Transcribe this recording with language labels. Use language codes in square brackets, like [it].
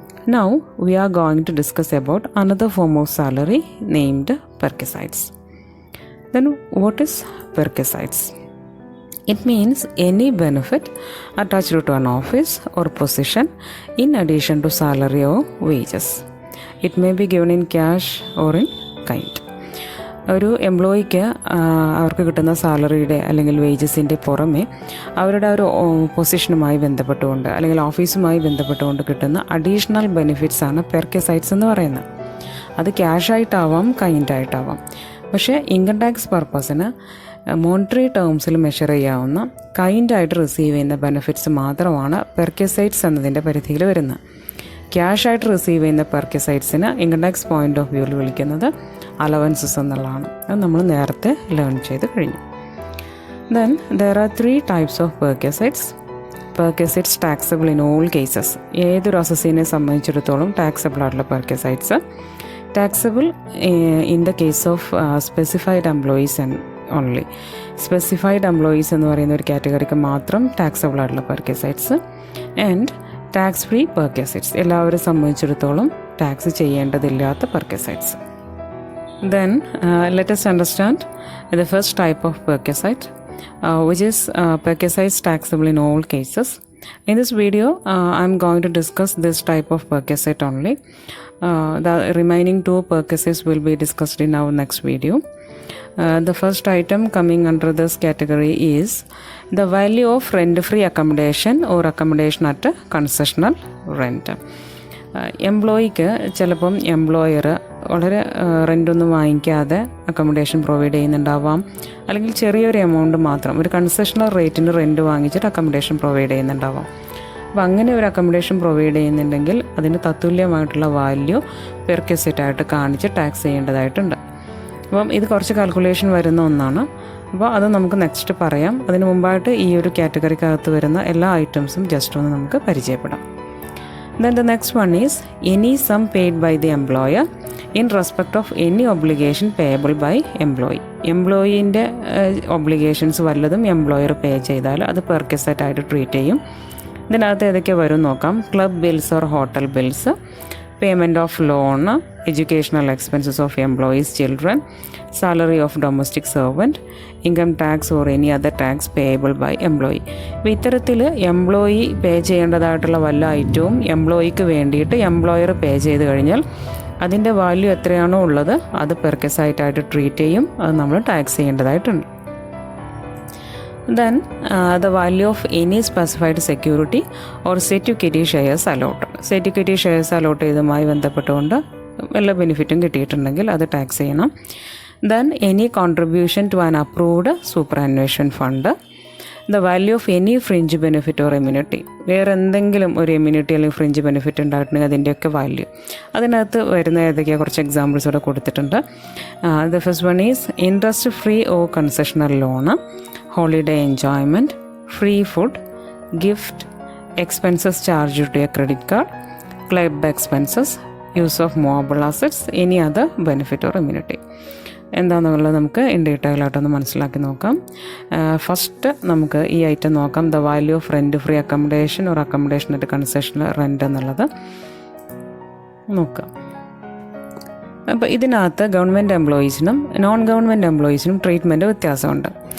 [en] Now we are going to discuss about another form of salary named Perquisites. Then what is Perquisites? It means any benefit attached to an office or position in addition to salary or wages. It may be given in cash or in kind. [ml] ഒരു എംപ്ലോയിക്ക് അവർക്ക് കിട്ടുന്ന സാലറിയുടെ അല്ലെങ്കിൽ വേജസിൻ്റെ പുറമെ അവരുടെ ഒരു പൊസിഷനുമായി ബന്ധപ്പെട്ടുകൊണ്ട് അല്ലെങ്കിൽ ഓഫീസുമായി ബന്ധപ്പെട്ടുകൊണ്ട് കിട്ടുന്ന അഡീഷണൽ ബെനിഫിറ്റ്സ് ആണ് പെർക്വിസൈറ്റ്സ് എന്ന് പറയുന്നത്. അത് ക്യാഷായിട്ടാവാം കൈൻഡായിട്ടാവാം. പക്ഷേ ഇൻകം ടാക്സ് പർപ്പസിന് മോണിറ്ററി ടേംസിൽ മെഷർ ചെയ്യാവുന്ന കൈൻഡായിട്ട് റിസീവ് ചെയ്യുന്ന ബെനിഫിറ്റ്സ് മാത്രമാണ് പെർക്വിസൈറ്റ്സ് എന്നതിൻ്റെ പരിധിയിൽ വരുന്നത്. ക്യാഷായിട്ട് റിസീവ് ചെയ്യുന്ന പെർക്വിസൈറ്റ്സിന് ഇൻകം ടാക്സ് പോയിൻ്റ് ഓഫ് വ്യൂവിൽ വിളിക്കുന്നത് അലവൻസസ് എന്നുള്ളതാണ്. അത് നമ്മൾ നേരത്തെ ലേൺ ചെയ്ത് കഴിഞ്ഞു. [en] Then there are 3 types of perquisites. Perquisites taxable in all cases. [ml] ഏതൊരു അസസിനെ സംബന്ധിച്ചിടത്തോളം ടാക്സബിൾ ആയിട്ടുള്ള പെർക്വിസൈറ്റ്സ്. [en] Taxable in the case of specified employees and only. [ml] Specified employees എന്ന് പറയുന്ന ഒരു കാറ്റഗറിക്ക് മാത്രം ടാക്സബിൾ ആയിട്ടുള്ള പെർക്വിസൈറ്റ്സ്. [en] and tax free perquisites, [ml] എല്ലാവരും സംബന്ധിച്ചിടത്തോളം tax ചെയ്യേണ്ടതില്ലാത്ത പെർക്വിസൈറ്റ്സ്. [en] Then let us understand the first type of perquisite, which is perquisites taxable in all cases. In this video, I am going to discuss this type of perquisite only. The remaining 2 perquisites will be discussed in our next video. The first item coming under this category is the value of rent-free accommodation or accommodation at a concessional rent. [ml] എംപ്ലോയിക്ക് ചിലപ്പം employer വളരെ റെൻ്റൊന്നും വാങ്ങിക്കാതെ accommodation provide ചെയ്യുന്നുണ്ടാവാം, അല്ലെങ്കിൽ ചെറിയൊരു amount മാത്രം ഒരു concessional റേറ്റിന് rent വാങ്ങിച്ചിട്ട് accommodation provide ചെയ്യുന്നുണ്ടാവാം. അപ്പോൾ അങ്ങനെ ഒരു അക്കോമഡേഷൻ പ്രൊവൈഡ് ചെയ്യുന്നുണ്ടെങ്കിൽ അതിന് തത്തുല്യമായിട്ടുള്ള വാല്യൂ പെർക്വിസൈറ്റായിട്ട് കാണിച്ച് ടാക്സ് ചെയ്യേണ്ടതായിട്ടുണ്ട്. അപ്പം ഇത് കുറച്ച് കാൽക്കുലേഷൻ വരുന്ന ഒന്നാണ്. അപ്പോൾ അത് നമുക്ക് നെക്സ്റ്റ് പറയാം. അതിന് മുമ്പായിട്ട് ഈ ഒരു കാറ്റഗറിക്കകത്ത് വരുന്ന എല്ലാ ഐറ്റംസും ജസ്റ്റ് ഒന്ന് നമുക്ക് പരിചയപ്പെടാം. [en] Then the next one is any sum paid by the employer in respect of any obligation payable by employee. [ml] എംപ്ലോയീൻ്റെ obligations വല്ലതും എംപ്ലോയർ പേ ചെയ്താൽ അത് പെർക്വിസൈറ്റ് ആയിട്ട് ട്രീറ്റ് ചെയ്യും. ഇതിനകത്ത് ഏതൊക്കെ വരും നോക്കാം. [en] Club bills or hotel bills, payment of loan, educational expenses of employees children, salary of domestic servant, income tax or any other tax payable by employee. [ml] അപ്പോൾ ഇത്തരത്തിൽ എംപ്ലോയി പേ ചെയ്യേണ്ടതായിട്ടുള്ള വല്ല ഐറ്റവും എംപ്ലോയിക്ക് വേണ്ടിയിട്ട് എംപ്ലോയർ പേ ചെയ്ത് കഴിഞ്ഞാൽ അതിൻ്റെ വാല്യൂ എത്രയാണോ ഉള്ളത് അത് പെർക്വിസൈറ്റായിട്ട് ട്രീറ്റ് ചെയ്യും. അത് നമ്മൾ ടാക്സ് ചെയ്യേണ്ടതായിട്ടുണ്ട്. [en] Then the value of any specified security or security shares allotted. Security shares allot [ml] ചെയ്തതുമായി ബന്ധപ്പെട്ടുകൊണ്ട് വല്ല ബെനിഫിറ്റും കിട്ടിയിട്ടുണ്ടെങ്കിൽ അത് ടാക്സ് ചെയ്യണം. [en] Then any contribution to an approved superannuation fund. The value of any fringe benefit or immunity. [ml] വേറെ എന്തെങ്കിലും ഒരു immunity അല്ലെങ്കിൽ fringe benefit ഉണ്ടായിട്ടുണ്ടെങ്കിൽ അതിൻ്റെയൊക്കെ വാല്യൂ. അതിനകത്ത് വരുന്ന ഏതൊക്കെയാണ് കുറച്ച് എക്സാമ്പിൾസ് ഇവിടെ കൊടുത്തിട്ടുണ്ട്. [en] The first one is interest free or concessional loan, holiday enjoyment, free food, gift, expenses charged to a credit card, club expenses, use of movable assets, any other benefit or immunity. [ml] എന്താണെന്നുള്ളത് നമുക്ക് in detail ആയിട്ടൊന്ന് മനസ്സിലാക്കി നോക്കാം. First നമുക്ക് ഈ item നോക്കാം. [en] the value of rent free accommodation or accommodation at concessional rent [ml] എന്നുള്ളത് നോക്കാം. അപ്പോൾ ഇതിനകത്ത് ഗവൺമെൻറ് എംപ്ലോയീസിനും നോൺ ഗവൺമെൻറ് എംപ്ലോയീസിനും ട്രീറ്റ്മെൻറ്റ് വ്യത്യാസമുണ്ട്.